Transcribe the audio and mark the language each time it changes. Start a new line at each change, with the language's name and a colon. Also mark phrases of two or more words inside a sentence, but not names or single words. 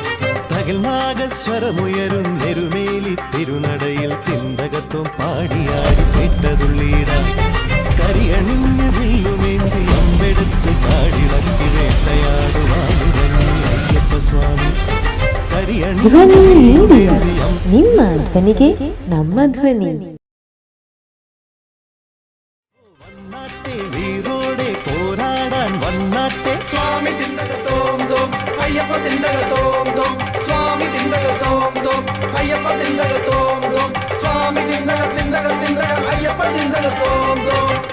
Malayalam: തകിൽനാഗസ്വരമുയരുന്നെരുമേലി തിരുനടയിൽ ചിന്തകത്വം പാടിയാടി പേട്ടതുള്ളിടാം കരിയണിഞ്ഞ് വില്ലുമേന്തി അമ്പെടുത്ത് കാടിളക്കി വേട്ടയാടുവാനുറങ്ങി അയ്യപ്പ സ്വാമി
Kannada: ಧ್ವನಿ ನಿಮ್ಮ ಧ್ವನಿಗೆ ನಮ್ಮ ಧ್ವನಿ.
Malayalam: വീറോടെ പോരാടാൻ വന്നാട്ടെ സ്വാമി തിന്തക തോം തോം അയ്യപ്പ തിന്തക തോം തോം സ്വാമി തിന്തക തോം തോം അയ്യപ്പ തിന്തക തോം തോം സ്വാമി തിന്തക തിന്തക തിന്തക അയ്യപ്പ തിന്തക തോം തോം